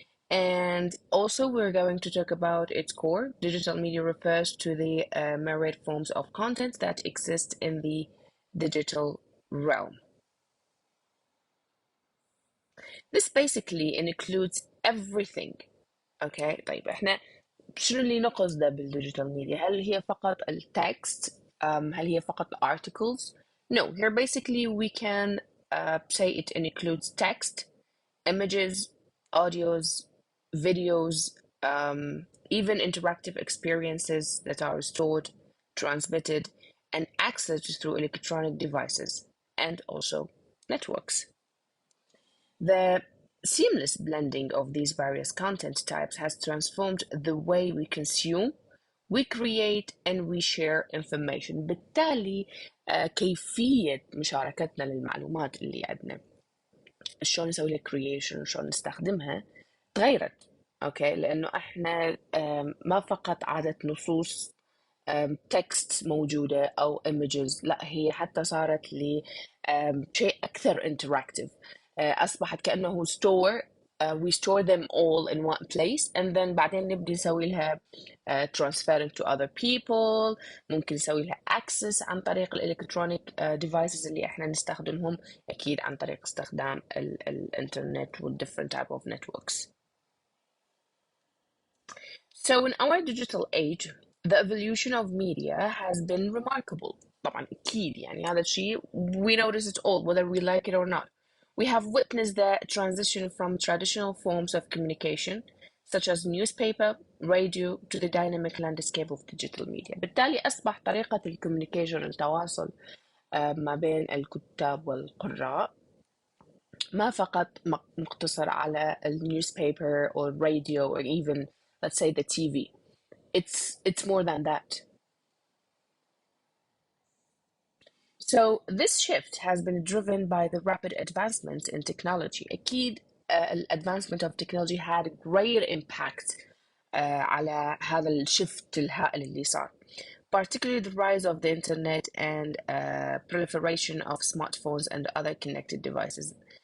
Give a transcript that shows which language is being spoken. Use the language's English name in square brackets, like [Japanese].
[English] And also we're going to talk about its core. Digital media refers to the myriad forms of content that exist in the digital realm. This basically includes everything. [Arabic] Okay, طيب احنا شنو اللي نقصده بالديجيتال ميديا؟ هل هي فقط التكست؟ هل هي فقط articles? [English] No, here basically we can say it includes text, images, audios, videos, even interactive experiences that are stored, transmitted, and accessed through electronic devices and also networks. The seamless blending of these various content types has transformed the way we consume, we create, and we share information. [Arabic] بالتالي كيفية مشاركتنا للمعلومات اللي عندنا، شلون نسوي لها creation، شلون نستخدمها، تغيرت. اوكي، لانه احنا ما فقط عادت نصوص تكست موجودة أو images، لا، هي حتى صارت لشيء أكثر interactive. أصبحت كأنه store. [English] We store them all in one place and then [Arabic] بعدين نبدي نسوي لها [English] transferring to other people. [Arabic] ممكن نسوي لها access عن طريق الالكترونيك devices اللي احنا نستخدمهم، أكيد عن طريق استخدام الإنترنت وال [English] different type of networks. So in our digital age, the evolution of media has been remarkable. [Arabic] طبعا أكيد يعني هذا الشيء [English] we notice it all whether we like it or not. We have witnessed the transition from traditional forms of communication such as newspaper, radio to the dynamic landscape of digital media. [Arabic] بالتالي أصبح طريقة الكوميونيكيشن، التواصل ما بين الكتاب والقراء، ما فقط مقتصر على [English] newspaper or radio or even let's say the TV. It's more than that. So this shift has been driven by the rapid advancements in technology. أكيد advancement of technology had a great impact [Arabic] على هذا الشفت الهائل اللي صار. [English] Particularly the rise of the internet and proliferation of smartphones and other connected devices.